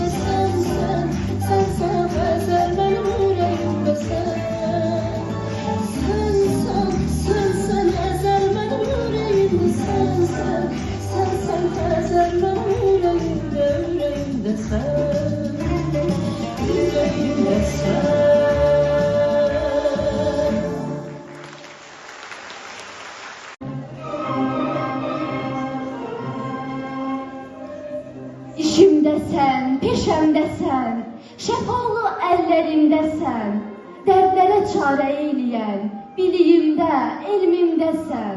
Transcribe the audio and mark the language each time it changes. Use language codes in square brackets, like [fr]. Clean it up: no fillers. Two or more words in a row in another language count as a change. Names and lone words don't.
[tr] Sen ezel benim yüreğimde. Sen ezel benim yüreğimde. Sen ezel benim yüreğimde, yüreğimde sen. Yüreğimde sen. [az] İşimdəsən, peşəmdəsən, şəfalı əllərindəsən, dərdlərə çarə eyləyən, biliyimdə, elmimdəsən.